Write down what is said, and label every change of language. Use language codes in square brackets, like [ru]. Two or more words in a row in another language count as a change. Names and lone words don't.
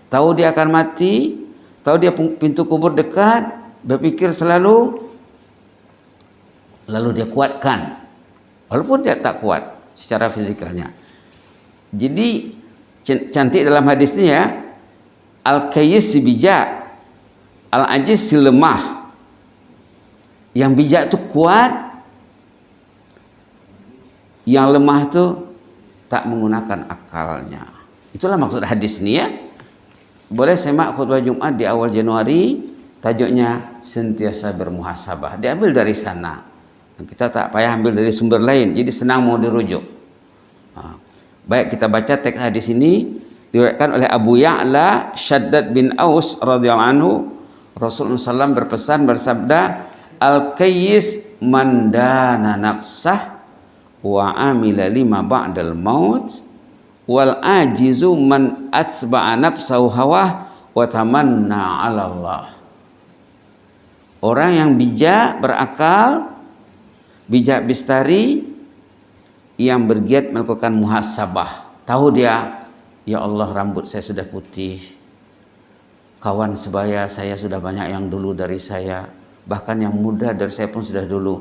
[ms] Tahu dia akan mati, tahu dia pintu kubur dekat, berpikir selalu, lalu dia kuatkan. Walaupun dia tak kuat secara fizikalnya. Jadi cantik dalam hadis ini ya, al-qayyis si bijak, al-ajiz si lemah. Yang bijak itu kuat, yang lemah itu tak menggunakan akalnya. Itulah maksud hadis ini ya. Boleh semak khutbah Jumat di awal Januari, tajuknya sentiasa bermuhasabah. Diambil dari sana. Kita tak payah ambil dari sumber lain, jadi senang mau dirujuk. Baik, kita baca teks hadis ini diriwayatkan oleh Abu Ya'la Shaddad bin Aus [ar] رضي الله عنه. [ms] Rasulullah SAW berpesan, bersabda, [ar] الكيس من دان نفسه وعمل لما بعد الموت، والعاجز من أتبع نفسه هواها وتمنى على الله. [ms] Orang yang bijak, berakal, bijak bistari, yang bergiat melakukan muhasabah. Tahu dia, [ar] يا الله [ms] rambut saya sudah putih, kawan sebaya saya sudah banyak yang dulu dari saya, bahkan yang muda dari saya pun sudah dulu.